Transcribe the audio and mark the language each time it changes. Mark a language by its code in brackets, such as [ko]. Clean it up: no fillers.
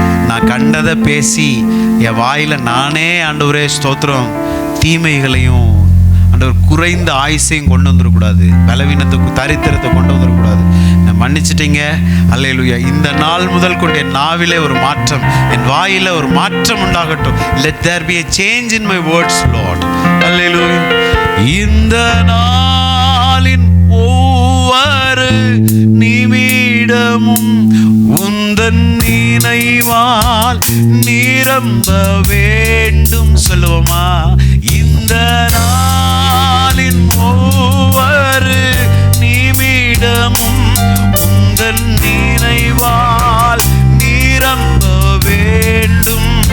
[ta] நான் கண்டதை பேசி என் வாயில் நானே ஆண்டவரே ஸ்தோத்திரம் தீமைகளையும் ஆண்டவர் குறைந்த ஆயுசையும் கொண்டு வந்துடக்கூடாது, பலவீனத்துக்கு தரித்திரத்தை கொண்டு வந்துடக்கூடாது. மன்னிச்சிட்டீங்க. அல்லேலூயா. இந்த நாள் முதல் கொண்டு என் நாவிலே ஒரு மாற்றம், என் வாயில ஒரு மாற்றம் உண்டாகட்டும். [en] Let there be a change in my words, Lord. [ta] அல்லேலூயா. இந்த நாளின் ஒவ்வொரு நிமிடமும் உந்தன் நினைவால் நிரம்ப வேண்டும். சொல்லுவோமா? இந்த நாளின் ஒவ்வொரு நிமிடமும் உந்தன் நினைவால் நிரம்ப வேண்டும்.